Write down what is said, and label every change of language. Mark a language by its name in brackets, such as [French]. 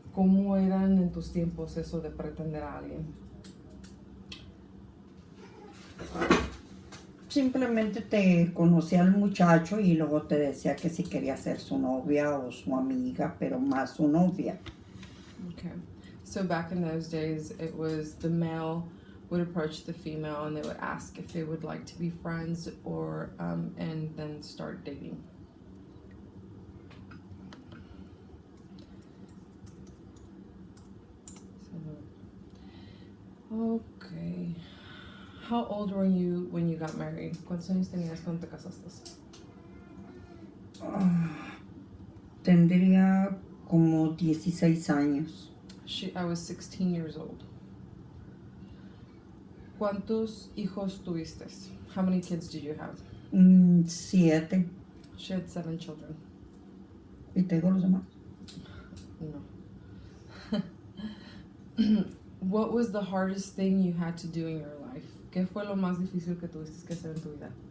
[Spanish] ¿Cómo eran en tus tiempos eso de pretender a alguien? Simplemente te conocía al muchacho y luego te decía que si quería ser su novia o su amiga, pero más su novia. [English] Okay. So back in those days, it was the male would approach the female and they would ask if they would like to be friends or and then start dating. Okay. How old were you when you got married? [Spanish] ¿Cuántos años tenías cuando te casaste? Tendría como 16 años. [English] I was 16 years old. [Spanish] ¿Cuántos hijos tuviste? [English] How many kids did you have? [Spanish] 7. [English] She had 7 children. [Spanish] ¿Y te digo los demás? No. [English] What was the hardest thing you had to do in your life? [Spanish] ¿Qué fue lo más difícil que tuviste que hacer en tu vida?